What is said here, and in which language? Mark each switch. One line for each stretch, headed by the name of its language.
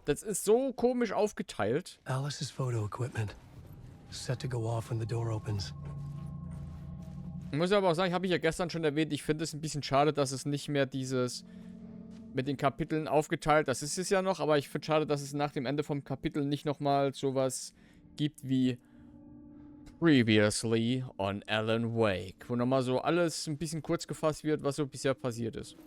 German: Das ist so komisch aufgeteilt.
English: Alice's photo equipment. Set to go off when the door opens.
German: Ich muss aber auch sagen, habe ich ja gestern schon erwähnt, ich finde es ein bisschen schade, dass es nicht mehr dieses mit den Kapiteln aufgeteilt, das ist es ja noch, aber ich finde schade, dass es nach dem Ende vom Kapitel nicht nochmal sowas gibt wie Previously on Alan Wake, wo nochmal so alles ein bisschen kurz gefasst wird, was so bisher passiert ist.